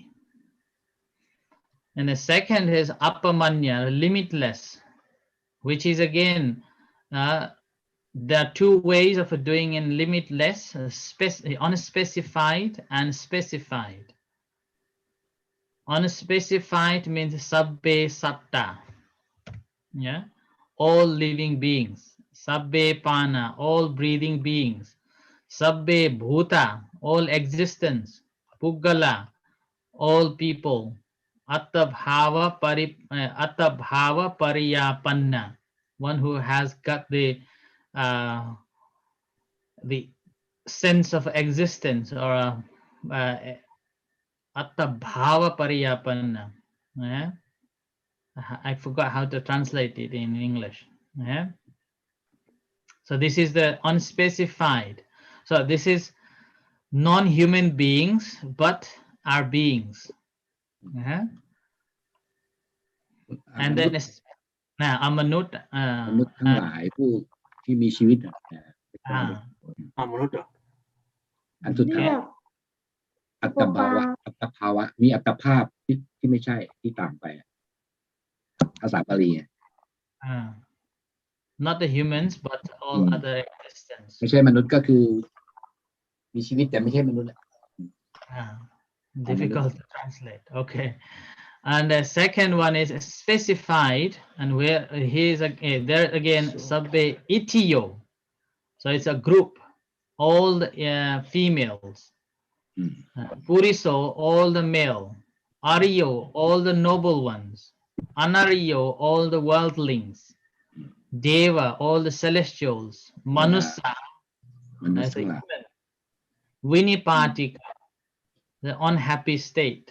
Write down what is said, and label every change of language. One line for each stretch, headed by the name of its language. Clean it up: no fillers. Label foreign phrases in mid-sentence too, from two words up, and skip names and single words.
English: And the second is appamanya, limitless, which is again, there are 2 ways of doing in limitless, unspecified and specified. Unspecified means
Pali: sabbe satta,
English: yeah, all living beings.
Pali: Sabbe pana,
English: all breathing beings.
Pali: Sabbe bhuta,
English: all existence. Puggala, all people.
Pali: Attabhava pariyapanna,
English: one who has got the sense of existence, or
Pali: attabhava pariyapanna.
English: Yeah? I forgot how to translate it in English. Yeah? So this is the unspecified. So this is non-human beings, but are beings. Yeah? and then it's now อมนุษย์
Thai: มนุษย์ทั้งหลายผู้ที่มีชีวิต มนุษย์เหรอ อันสุดท้าย เรียก อัตภาวะอัตภาวะมีอัตภาพที่ไม่ใช่ที่ต่างไปภาษาบาลี
English: not the humans but all other existence
Thai: ไม่ใช่มนุษย์ก็คือมีชีวิตแต่ไม่ใช่มนุษย์
English: difficult to translate. Okay, and the second one is specified, and where he is there again
Pali: sabbe itio,
English: so it's a group, all the females, puriso all the male, ariyo all the noble ones, anariyo all the worldlings, deva all the celestials, manusa as a human, vinipatika the unhappy state.